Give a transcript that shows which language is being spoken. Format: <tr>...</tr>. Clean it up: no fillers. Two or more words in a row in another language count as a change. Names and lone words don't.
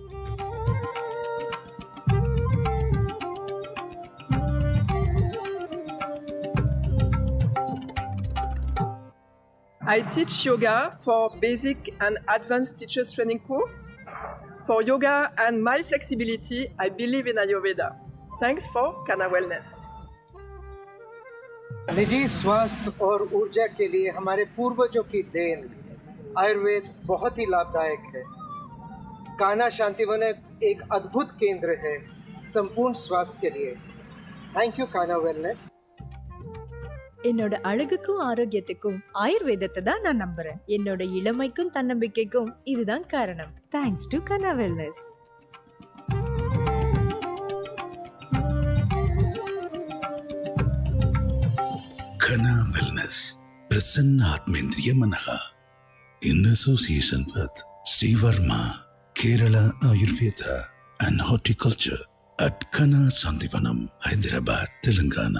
<en>I teach yoga for basic and advanced teachers training course. For yoga and my flexibility, I believe in Ayurveda. Thanks for Kana Wellness.</en> <hi>निजी स्वास्थ्य और ऊर्जा के लिए हमारे पूर्वजों की देन आयुर्वेद बहुत ही लाभदायक है। कान्हा शांतिवन एक अद्भुत केंद्र है संपूर्ण स्वास्थ्य के लिए।</hi> <en>thank you Kanha Wellness.</en> <ta>என்னோட அழகுக்கும் ஆரோக்கியத்துக்கும் ஆயுர்வேதத்தை தான் நான் நம்புறேன். என்னோட இளமைக்கும் தன்னம்பிக்கைக்கும் இதுதான் காரணம்.</ta> <en>thanks to Kana Wellness. Kana Wellness,</en> <sa>प्रसन्न आत्मेन्द्रिय मनः,</sa> <en>in association with Sri Varma, Kerala Ayurveda and Horticulture at Kana Sandivanam, Hyderabad, Telangana.</en>